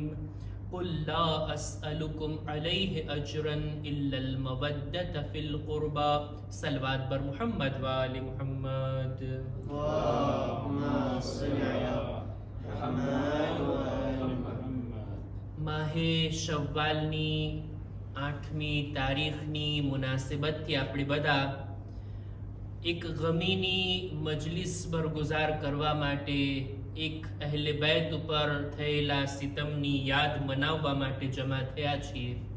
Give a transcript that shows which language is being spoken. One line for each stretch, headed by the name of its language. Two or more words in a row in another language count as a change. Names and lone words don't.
Arabic: قل لا أسألكم عليه أجرا إلا المودة في القربى.
Persian: صلوات بر محمد وآل محمد.
Arabic: اللهم صل على محمد وآل محمد.
Gujarati: માહ શવ્વાલની 8મી તારીખની મુનાસિબતથી આપણે બધા એક ગમીની મજલિસ બરગુજાર કરવા માટે એક અહેલે બેત ઉપર થયેલા સિતમની યાદ મનાવવા માટે જમા થયા છીએ.